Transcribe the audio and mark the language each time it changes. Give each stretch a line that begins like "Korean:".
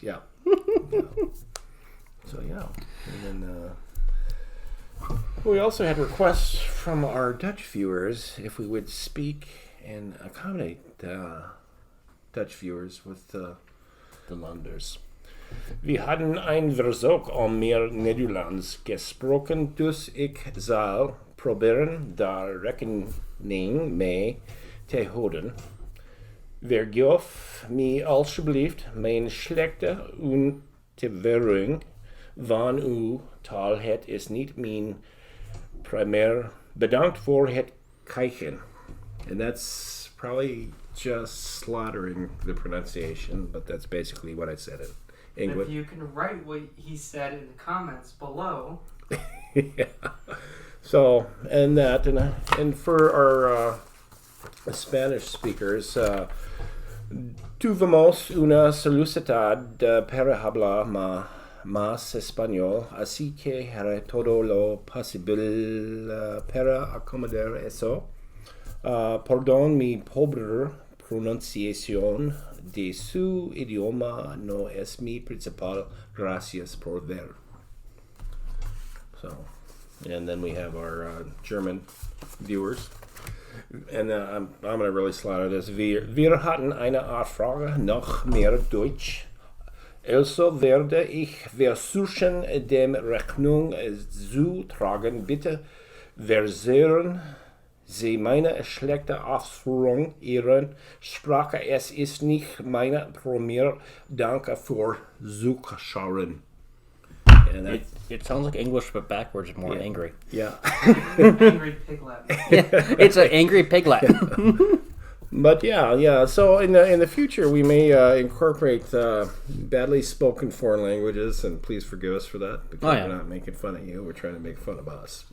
English: Yeah. So yeah, and then we also had requests from our Dutch viewers if we would speak and accommodate Dutch viewers with the Landers.
Dutch: We hadden een verzoek om meer Nederlands gesproken, dus ik zal proberen daar rekening mee te houden. Vergeef me alsjeblieft mijn slechte uiterwaring van uw taal. Het is niet mijn primair. Bedankt voor het kijken.
English: And that's probably just slaughtering the pronunciation, but that's basically what I said in English. If you can write what he said in the comments below. Yeah. So, and that, and for our Spanish speakers,
Spanish: tuvimos una solicitud para hablar más español, así que haré todo lo posible para acomodar eso. Perdón mi pobre pronunciación de su idioma, no es mi principal. Gracias por ver.
English: So, and then we have our German viewers. And I'm going to really slaughter this.
German: Wir hatten eine Anfrage nach mehr Deutsch. Also werde ich versuchen, dem Rechnung zu tragen. Bitte versöhnen Sie meine schlechte Ausführung Ihrer Sprache. Es ist nicht meine Premier. Danke für Zuschauen.
English: It sounds like English, but backwards and more angry. Yeah. Angry piglet. It's an angry piglet. But yeah. So in the future, we may incorporate badly spoken foreign languages, and please forgive us for that because we're not making fun of you. We're trying to make fun of us.